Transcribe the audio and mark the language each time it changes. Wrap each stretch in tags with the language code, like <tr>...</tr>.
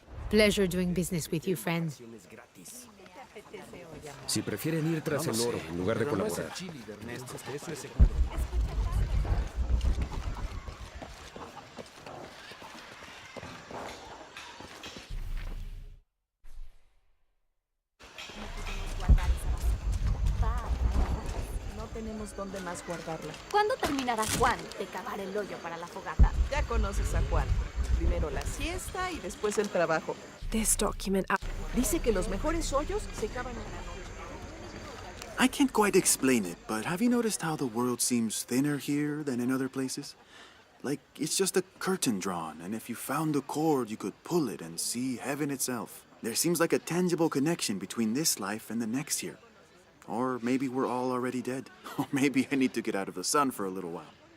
<en>Pleasure doing business with you, friend.</en> <es>Si prefieren ir tras el oro en lugar de colaborar. Tenemos dónde más guardarla. ¿Cuándo terminará Juan de cavar el hoyo para la fogata? Ya conoces a Juan. Primero la siesta y después el trabajo.</es> <en>This document.</en> <es>Dice que los mejores hoyos se cavan en la noche.</es> <en>I can't quite explain it, but have you noticed how the world seems thinner here than in other places? Like it's just a curtain drawn, and if you found a cord, you could pull it and see heaven itself. There seems like a tangible connection between this life and the next here. Or maybe we're all already dead. Or maybe I need to get out of the sun for a little while.</en>